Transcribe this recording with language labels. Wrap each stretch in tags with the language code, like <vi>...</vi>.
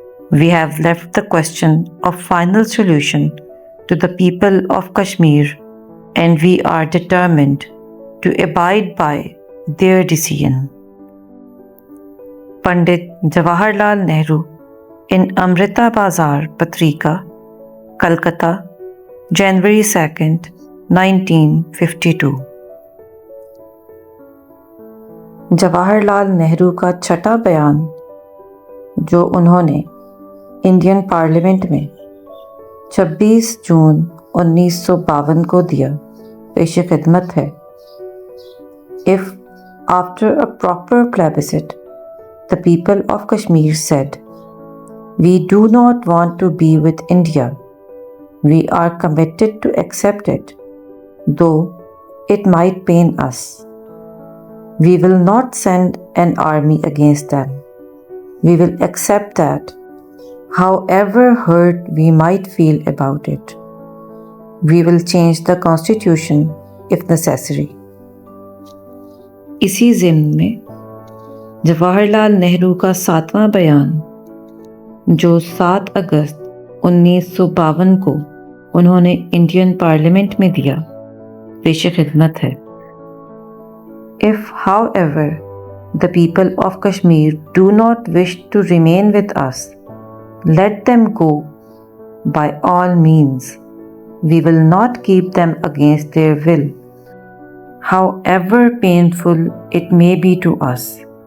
<en>We have left the question of final solution to the people of Kashmir, and we are determined to abide by their decision. Pandit Jawaharlal Nehru in Amrita Bazar Patrika, Calcutta, January 2nd, 1952.</en> <hi>Jawaharlal Nehru का छठा बयान जो उन्होंने Indian parliament में 26 जून 1952 को दिया पेश खिदमत है.</hi> <en>If after a proper plebiscite the people of Kashmir said, "We do not want to be with India. We are committed to accept it, though it might pain us. We will not send an army against them. We will accept that, however hurt we might feel about it. We will change the constitution if necessary."</en> <hi>इसी ज़िम्न में जवाहरलाल नेहरू का 7वां बयान जो 7 अगस्त 1952 को उन्होंने Indian parliament में दिया पेश खिदमत है.</hi> <en>If, however, the people of Kashmir do not wish to remain with us, let them go by all means. We will not keep them against their will, however painful it may be to us.</en>